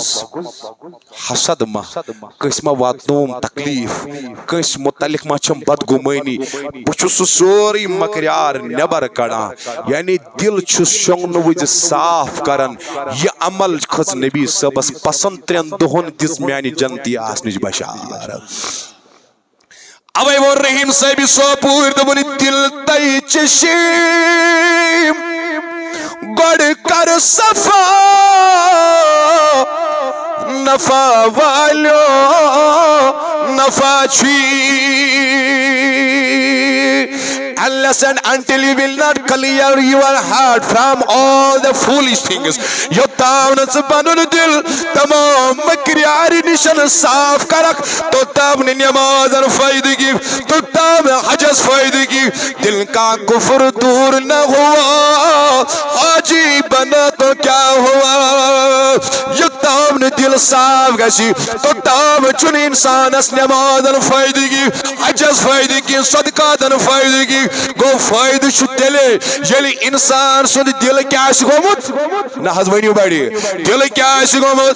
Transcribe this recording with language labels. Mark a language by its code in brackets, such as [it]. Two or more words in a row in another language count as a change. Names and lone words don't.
[ks] حسد ما کٲنٛسہِ ما واتنووُم تکلیٖف کٲنٛسہِ متعلق ما چھم بدگُمٲنی بہٕ چھُس سُہ سورُے مکریار نٮ۪بر کڑان یعنی دل چھُس شۄنٛگنہٕ وِزِ صاف کران یہِ عمل کھٔژ نبی صٲبس پسنٛد 3 دۄہن دِژ میانہِ جنتی آسنٕچ بشارت اوے ووٚن رحیٖم صٲبہِ سوپوٗرۍ دوٚپُن دل تَے چشم گۄڈٕ کر صفا نفع والیو نفع چھُی [en] unless and until you will not clear your heart from all the foolish things [ks] یوٚتام نہٕ ژٕ پنُن دل تمام مکریارِ نِشن صاف کرکھ توٚتام نہٕ نٮ۪مازن فٲیدٕ کی توٚتام حجس فٲیدٕ کی [ur] دل کا کفر دور نہ ہوا حاجی بنا تو کیا ہوا [ks] یوٚتام نہٕ دل صاف گژھِ توٚتام چھُنہٕ انسانس نٮ۪مازن فٲیدٕ کی حجس فٲیدٕ کی صدقاتن فٲیدٕ کی گو فٲیدٕ چھُ تیٚلے ییٚلہِ انسان سُنٛد دل کیٛاہ آسہِ گوٚمُت نہ حظ ؤنِو بڑِ دل کیٛاہ آسہِ گوٚمُت